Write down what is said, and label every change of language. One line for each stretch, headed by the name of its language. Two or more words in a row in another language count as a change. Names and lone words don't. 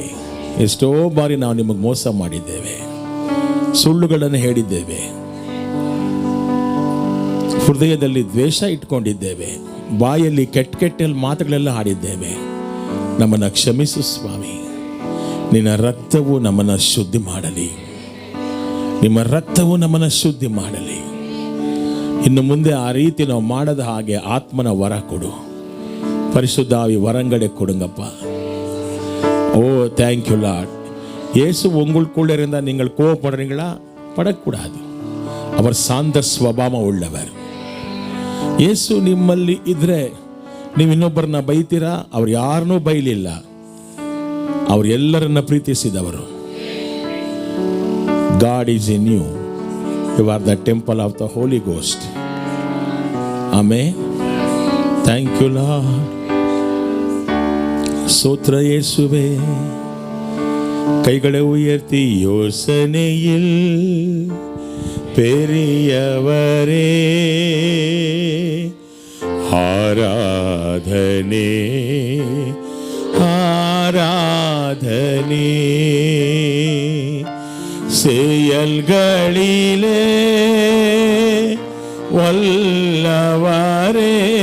Kannada: ಎಷ್ಟೋ ಬಾರಿ ನಾವು ನಿಮಗೆ ಮೋಸ ಮಾಡಿದ್ದೇವೆ, ಸುಳ್ಳುಗಳನ್ನು ಹೇಳಿದ್ದೇವೆ, ಹೃದಯದಲ್ಲಿ ದ್ವೇಷ ಇಟ್ಕೊಂಡಿದ್ದೇವೆ, ಬಾಯಲ್ಲಿ ಕೆಟ್ಟ ಮಾತುಗಳೆಲ್ಲ ಆಡಿದ್ದೇವೆ. ನಮ್ಮನ್ನು ಕ್ಷಮಿಸು ಸ್ವಾಮಿ. ನಿನ್ನ ರಕ್ತವು ನಮ್ಮನ್ನು ಶುದ್ಧಿ ಮಾಡಲಿ, ನಿಮ್ಮ ರಕ್ತವು ನಮ್ಮನ್ನು ಶುದ್ಧಿ ಮಾಡಲಿ. ಇನ್ನು ಮುಂದೆ ಆ ರೀತಿ ನಾವು ಮಾಡದ ಹಾಗೆ ಆತ್ಮನ ವರ ಕೊಡು.
Tamil: பரிசுத்தாவி வரங்களை கொடுங்கப்பா.
English: Oh thank you Lord.
Tamil: இயேசு உங்களுக்குள்ளே இருந்தால் நீங்கள் கோவப்படுறீங்களா? படக்கூடாது. அவர் சாந்த ಸ್ವಭಾವ உள்ளவர்.
Kannada: ಯೇಸು ನಿಮ್ಮಲ್ಲಿ ಇದ್ರೆ ನೀವು ಇನ್ನೊಬ್ಬರನ್ನ ಬೈತೀರಾ? ಅವ್ರು ಯಾರನ್ನೂ ಬೈಲಿಲ್ಲ, ಅವ್ರು ಎಲ್ಲರನ್ನ ಪ್ರೀತಿಸಿದವರು.
English: God is in you. You are the temple of the Holy Ghost. ಆಮೆನ್. Thank you Lord.
Kannada: ಸ್ತೋತ್ರ ಯೇಸುವೆ.
Tamil: கைகளை உயர்த்தி யோசனையில் பெரியவரே ஆராதனே ஆராதனே செயல்களிலே வல்லவரே